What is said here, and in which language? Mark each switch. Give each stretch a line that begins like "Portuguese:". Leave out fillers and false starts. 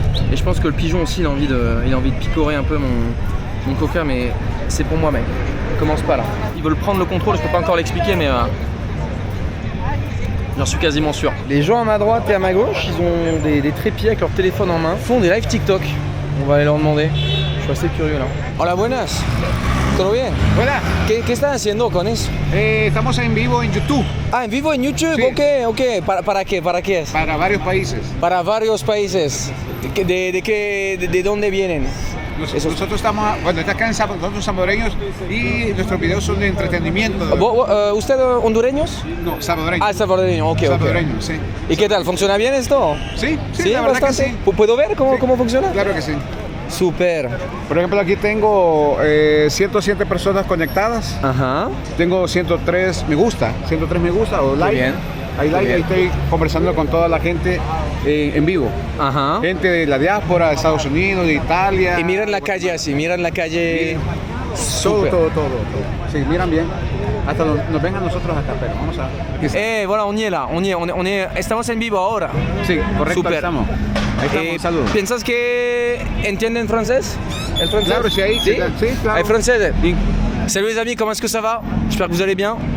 French: Et je pense que le pigeon aussi, il a envie de picorer un peu mon Coca, mais c'est pour moi, mec. Commence pas là. Ils veulent prendre le contrôle, je peux pas encore l'expliquer, mais j'en suis quasiment sûr. Les gens à ma droite et à ma gauche, ils ont des trépieds avec leur téléphone en main, font des live TikTok. On va aller leur demander. Je suis assez curieux là.
Spanish: Hola, buenas. ¿Todo bien? Hola, ¿Qué están haciendo con eso? estamos en vivo en YouTube Ah, en vivo en YouTube, Sí. ok. ¿Para qué? ¿Para qué es? para varios países. Para varios países. ¿De dónde vienen? Nosotros estamos, bueno, está acá en nosotros salvadoreños y nuestros videos son de entretenimiento. ¿Usted hondureños? No, salvadoreños. Ah, salvadoreño, ok. Salvadoreños, sí. ¿Y qué tal? ¿Funciona bien esto? Sí, la verdad que sí. ¿Puedo ver cómo funciona? Claro que sí. Súper. Por ejemplo, aquí tengo 107 personas conectadas. Ajá. Tengo 103 me gusta o like. bien. Hay Muy like, bien. ahí estoy conversando con toda la gente en vivo. Ajá. Gente de la diáspora, de Estados Unidos, de Italia. Y miran la calle así, miran la calle. Súper. Todo. Sí, miran bien. Hasta nos ven a nosotros acá, pero vamos a...
French: Voilà, on y est là.
Spanish: Estamos en vivo ahora. Sí, correcto, Super. ahí estamos. Ahí estamos, un saludo. ¿Piensas que entienden francés? ¿El francés? Claro, sí, ahí, sí, claro. Hay francés.
French: Salut les amis, comment est-ce que ça va? J'espère que vous allez bien.